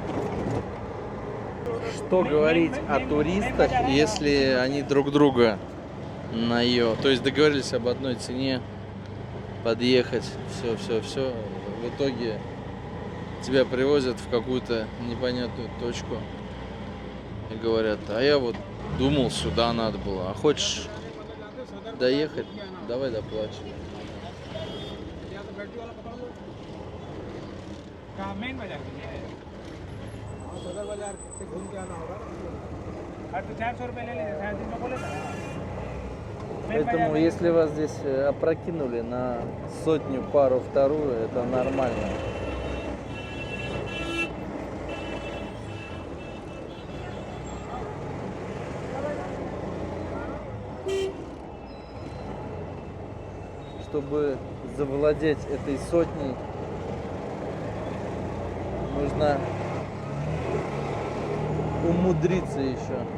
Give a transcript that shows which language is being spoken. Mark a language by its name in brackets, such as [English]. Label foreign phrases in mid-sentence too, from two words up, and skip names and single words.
[Russian] Что говорить о туристах, если они друг друга на ее, то есть договорились об одной цене, подъехать, все. В итоге тебя привозят в какую-то непонятную точку и говорят: а я вот думал, сюда надо было, а хочешь доехать, давай доплачивай. [Hindi] मेन बाजार सदर बाजार से घूम के आना होगा। तो 400 रुपये ले लीजिए, 3 में बोले था। [Russian] Поэтому если вас здесь опрокинули на сотню, пару, вторую, это нормально. Чтобы завладеть этой сотней, нужно умудриться еще.